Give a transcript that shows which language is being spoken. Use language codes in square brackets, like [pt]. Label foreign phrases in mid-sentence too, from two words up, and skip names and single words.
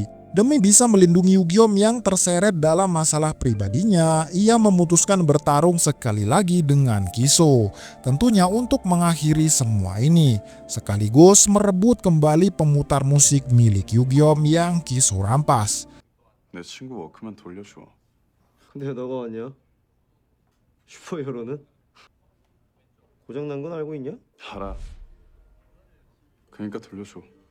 [id] Demi bisa melindungi Yugyeom yang terseret dalam masalah pribadinya, ia memutuskan bertarung sekali lagi dengan Kiso. Tentunya untuk mengakhiri semua ini, sekaligus merebut kembali pemutar musik milik Yugyeom yang Kiso rampas. [ko] 내 친구 워크맨 돌려줘. 근데 너가 왔냐? 슈퍼히어로는? 고장난 건 알고 있냐? 알아. 그러니까 돌려줘.